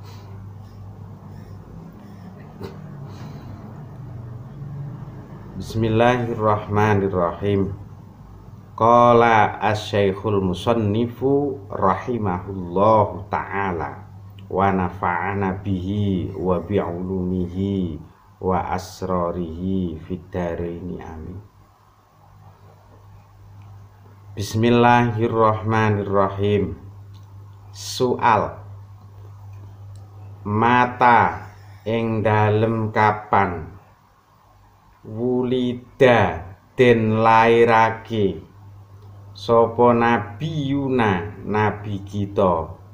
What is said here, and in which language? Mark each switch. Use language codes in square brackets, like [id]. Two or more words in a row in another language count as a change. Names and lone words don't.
[ar] بسم الله الرحمن الرحيم. قال الشيخ المصنف رحمه الله تعالى ونفعنا به وبعلومه وأسراره في الدارين آمين. بسم الله الرحمن الرحيم. [jv] Soal: mata ing dalem kapan wulida den lairake sapa nabiyuna nabi kita?